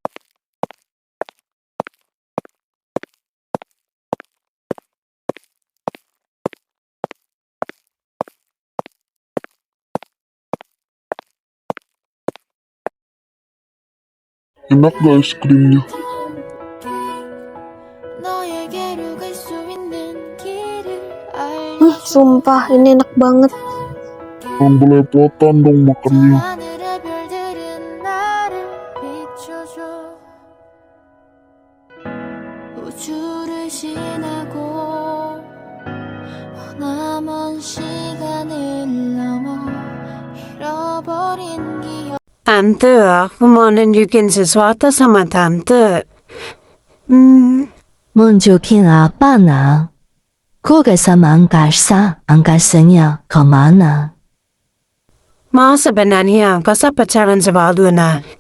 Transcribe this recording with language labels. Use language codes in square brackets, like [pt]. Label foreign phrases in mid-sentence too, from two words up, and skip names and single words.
[id] Enak gak es krimnya? [ko] 너에게로 갈 수 있는 길을 [id] Sumpah ini enak banget. Jangan belepotan dong makannya. [ko] 하늘의 별들은 나를 비춰줘 우주를 지나고 남은 시간을 넘어 잃어버린 기억 [id] Tante, aku mau nunjukin sesuatu sama tante. Nunjukin apa nak? Kau sama angkasanya kemana? Ma sebenarnya angkasa pacaran sama Luna.